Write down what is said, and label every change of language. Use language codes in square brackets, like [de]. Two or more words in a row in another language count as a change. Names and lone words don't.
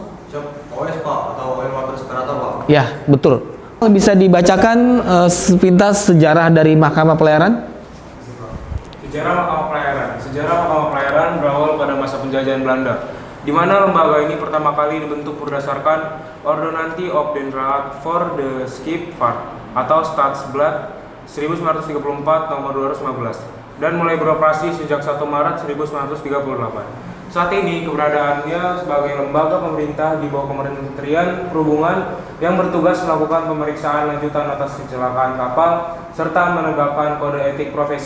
[id] OS Pak, atau [en] Oil Water Separator [id] Pak. Ya, betul. Bisa dibacakan sepintas sejarah dari Mahkamah Pelayaran? Sejarah Mahkamah Pelayaran berawal pada masa penjajahan Belanda, di mana lembaga ini pertama kali dibentuk berdasarkan Ordonnantie op den Raad voor de Scheepvaart atau Staatsblad 1934 nomor 215 dan mulai beroperasi sejak 1 Maret 1938. Saat ini keberadaannya sebagai lembaga pemerintah di bawah Kementerian Perhubungan yang bertugas melakukan pemeriksaan lanjutan atas kecelakaan kapal serta menegakkan kode etik profesi.